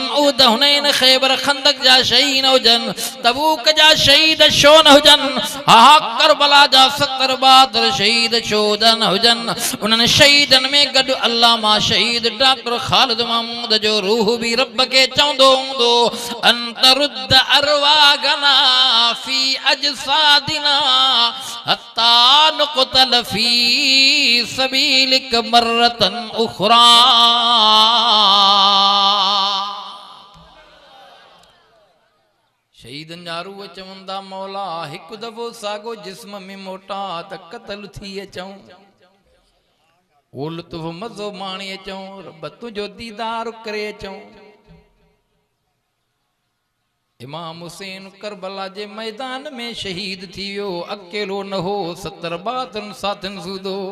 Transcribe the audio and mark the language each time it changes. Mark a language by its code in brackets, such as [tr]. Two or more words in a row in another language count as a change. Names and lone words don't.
[sd] उहद हुनैन खैबर खंदक जा शहीद न हुजन तबूक जा शहीद छो न हुजन करबला जा 70 बहादुर शहीद छो न हुजन उन्हनि शहीदन में गॾु अल्लामा शहीद डॉक्टर ख़ालिद महमूद जो रूह भी रब के चवंदो हूंदो [ar] أنت رد أرواحنا في أجسادنا حتى نقتل في سبيلك مرة أخرى [sd] शहीदन जा रूह चवंदा मौला हिकु दफ़ो सागो जिस्म में मोटा त क़त्ल थी अचऊं ओ लुत्फ़ मज़ो माणी अचऊं रब तुझो दीदार करे अचऊं इमाम हुसैन करबला जे मैदान में शहीद थी वियो अकेलो न हो 70 बहादुर साथियुनि सूदो